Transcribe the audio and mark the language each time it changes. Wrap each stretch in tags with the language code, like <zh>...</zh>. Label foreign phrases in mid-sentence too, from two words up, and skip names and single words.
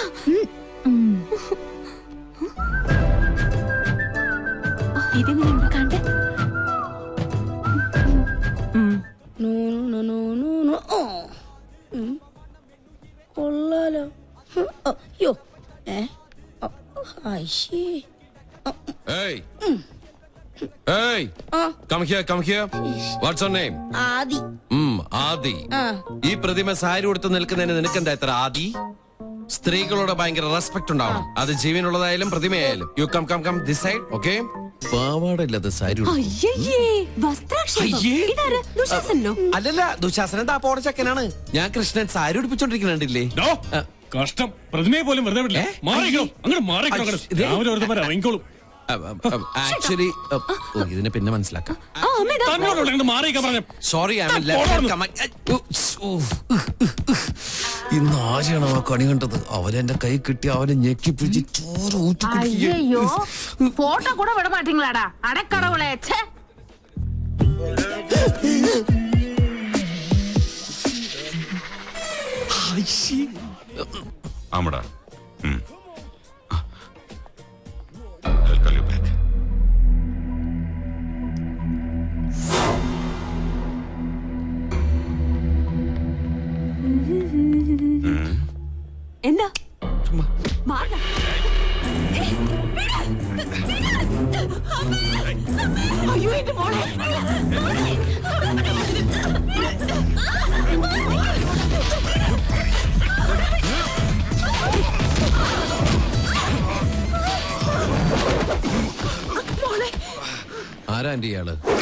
<ml>ഇതെങ്ങനെയുണ്ട് കണ്ടേ? കൊള്ളാലോ. അയ്യോ ഐശേ.</ml> <en>Hey! Hey! Come here, come here. What's your name?</en> <ml>ആദി. ആദി. ഈ പ്രതിമ സാരി ഉടുത്ത് നിൽക്കുന്നതിന് നിനക്കെന്താ ഇത്ര ആദി? സ്ത്രീകളോട് ഭയങ്കര റെസ്പെക്ട് ഉണ്ടാവണം. അത് ജീവനുള്ളതായാലും പ്രതിമയായാലും.</ml> <en>you come come come this side, okay?</en> <ml>പാവാടയില്ലത് സാരി ഉടുത്ത്. അയ്യയ്യേ, വസ്ത്രാക്ഷേപം. അയ്യേ. ഇതാര്? ദുശാസനോ? അല്ലല്ല, ദുശാസനൻ താപ്പോടെ ചക്കനാണ്. ഞാൻ കൃഷ്ണൻ സാരി ഉടുപ്പിച്ചോണ്ടിരിക്കുന്നുണ്ടില്ലേ? കഷ്ടം, പ്രതിമയെ പോലും വെറുതെ വിടില്ല. മാറിക്കോ, അങ്ങോട്ട് മാറിക്കോ. രാവിലെ വെറുതെ ഇറങ്ങിക്കോളും. ആക്ച്വലി ഇതിനെ പിന്നെ മനസ്സിലാക്കാം. തന്നോട് മാറിക്കാൻ പറഞ്ഞു. സോറി, ഇന്ന് ആരെയാണോ ആ കണി കണ്ടത്? അവരെന്റെ കൈ കിട്ടി അവനെ ഞെക്കി പിടിച്ച് ചോറ് ഊറ്റി കുടിക്കുകയാണ്.</ml> <ta>ஐயோ போட்டோ கூட விட மாட்டீங்களாடா அடக்கடவுளே. ச்சே.</ta> <ml>ആമടാ.</ml> <en>I'll call you back.</en> <ml>എന്താ? മാറാ.</ml> <ta>ஐயோ இது போல.</ta> <ml>ആരാ എന്റെ ഇയാള്?</ml>